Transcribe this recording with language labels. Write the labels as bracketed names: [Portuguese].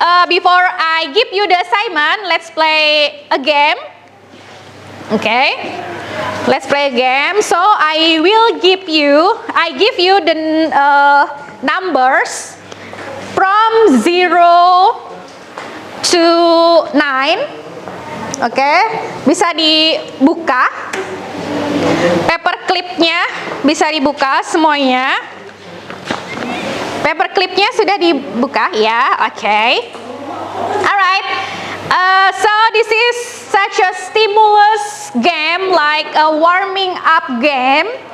[English] Before I give you the assignment, let's play a game. Okay. Let's play a game. So I give you the numbers from 0 to 9. [Indonesian] Oke, bisa dibuka. Paperclipnya bisa dibuka semuanya. Paperclipnya sudah dibuka ya. [English] Oke. Alright. So this is such a stimulus game, like a warming up game.